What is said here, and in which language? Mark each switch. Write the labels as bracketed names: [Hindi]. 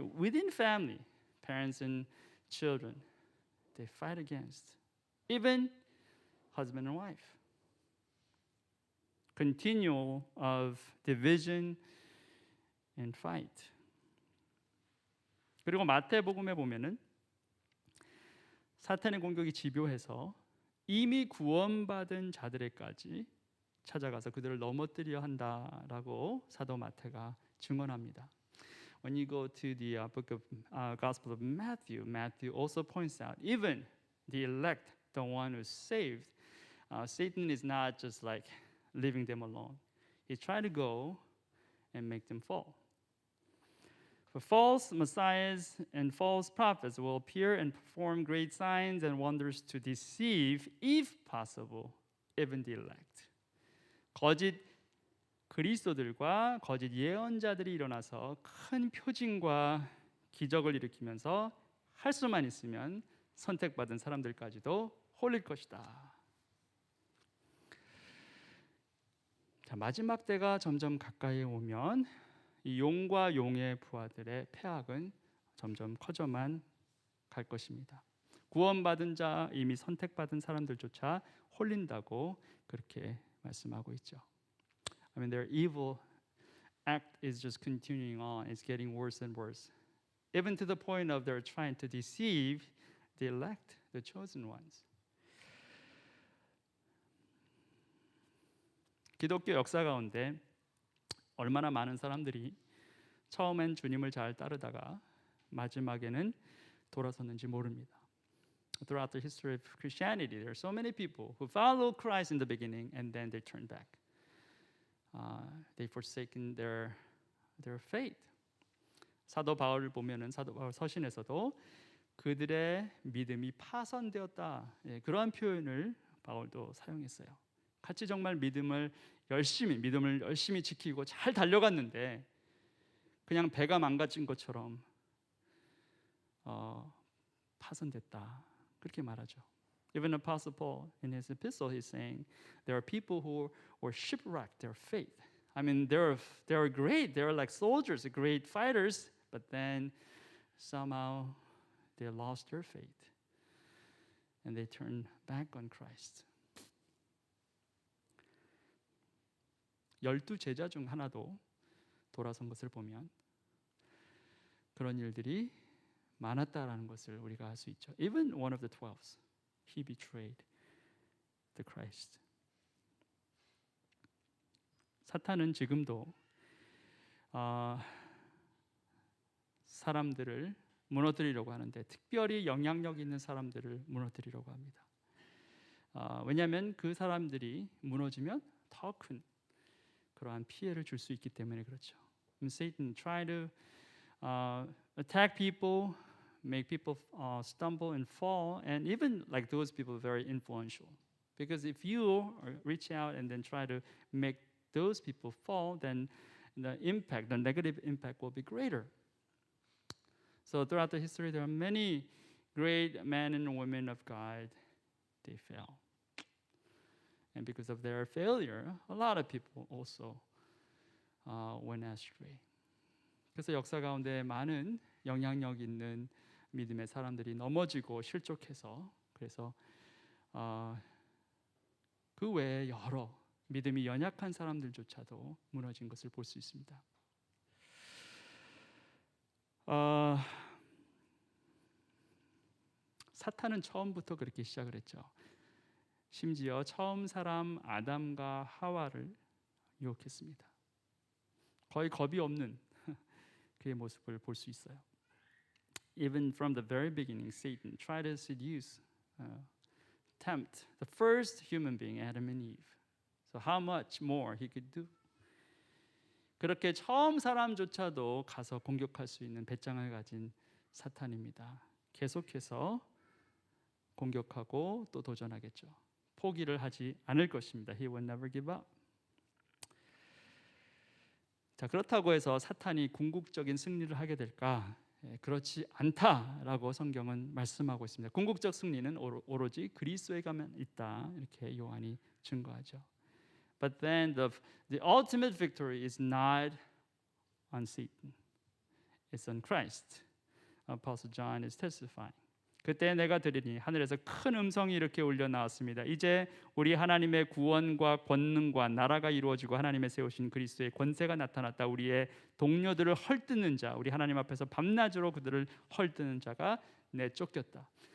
[English] Within family, parents and children, they fight against, even husband and wife. Continual of division and fight. [Korean] 그리고 마태복음에 보면은 사탄의 공격이 집요해서 이미 구원받은 자들에까지 찾아가서 그들을 넘어뜨려 한다라고 사도 마태가 증언합니다. [English] When you go to the book of Gospel of Matthew, Matthew also points out even the elect, the one who's saved, Satan is not just like leaving them alone. He tries to go and make them fall. For false messiahs and false prophets will appear and perform great signs and wonders to deceive, if possible, even the elect. [Korean] 거짓 그리스도들과 거짓 예언자들이 일어나서 큰 표징과 기적을 일으키면서 할 수만 있으면 선택받은 사람들까지도 홀릴 것이다. 자, 마지막 때가 점점 가까이 오면 이 용과 용의 부하들의 패악은 점점 커져만 갈 것입니다. 구원받은 자, 이미 선택받은 사람들조차 홀린다고 그렇게 말씀하고 있죠. [English] I mean, their evil act is just continuing on. It's getting worse and worse. Even to the point of they're trying to deceive the elect, the chosen ones. [Korean] 기독교 역사 가운데 얼마나 많은 사람들이 처음엔 주님을 잘 따르다가 마지막에는 돌아섰는지 모릅니다. [English] Throughout the history of Christianity, there are so many people who follow Christ in the beginning and then they turn back. They've forsaken their faith. [Korean] 사도 바울을 보면은 사도 바울 서신에서도 그들의 믿음이 파손되었다. 예, 그러한 표현을 바울도 사용했어요. 같이 정말 믿음을 열심히 지키고 잘 달려갔는데 그냥 배가 망가진 것처럼 파손됐다. 그렇게 말하죠. [English] Even Apostle Paul in his epistle he's saying there are people who were shipwrecked their faith. I mean they were great. They were like soldiers, great fighters, but then somehow they lost their faith and they turned back on Christ. [Korean] 12 제자 중 하나도 돌아선 것을 보면 그런 일들이 많았다라는 것을 우리가 알 수 있죠. [English] Even one of the 12s, he betrayed the Christ. [Korean] 사탄은 지금도 사람들을 무너뜨리려고 하는데 특별히 영향력 있는 사람들을 무너뜨리려고 합니다. 왜냐하면 그 사람들이 무너지면 더 큰 그러한 피해를 줄 수 있기 때문에 그렇죠. [English] Satan try to attack people, make people stumble and fall, and even like those people very influential. Because if you reach out and then try to make those people fall, then the impact, the negative impact will be greater. So throughout the history, there are many great men and women of God, they fell. And because of their failure, a lot of people also went astray. [Korean] 그래서 역사 가운데 많은 영향력 있는 믿음의 사람들이 넘어지고 실족해서 그래서 그 외에 여러 믿음이 연약한 사람들조차도 무너진 것을 볼 수 있습니다. 사탄은 처음부터 그렇게 시작을 했죠. 심지어 처음 사람 아담과 하와를 유혹했습니다. 거의 겁이 없는 그의 모습을 볼 수 있어요. [English] Even from the very beginning, Satan tried to seduce, tempt the first human being, Adam and Eve. So how much more he could do? [Korean] 그렇게 처음 사람조차도 가서 공격할 수 있는 배짱을 가진 사탄입니다. 계속해서 공격하고 또 도전하겠죠. 포기를 하지 않을 것입니다. [English] He will never give up. [Korean] 자, 그렇다고 해서 사탄이 궁극적인 승리를 하게 될까? 그렇지 않다라고 성경은 말씀하고 있습니다. 궁극적 승리는 오로지 그리스도에게만 있다. 이렇게 요한이 증거하죠. [English] But then the ultimate victory is not on Satan. It's on Christ. Apostle John is testifying. [Korean] 그때 내가 들으니 하늘에서 큰 음성이 이렇게 울려 나왔습니다. 이제 우리 하나님의 구원과 권능과 나라가 이루어지고 하나님의 세우신 그리스도의 권세가 나타났다. 우리의 동료들을 헐뜯는 자, 우리 하나님 앞에서 밤낮으로 그들을 헐뜯는 자가 내쫓겼다.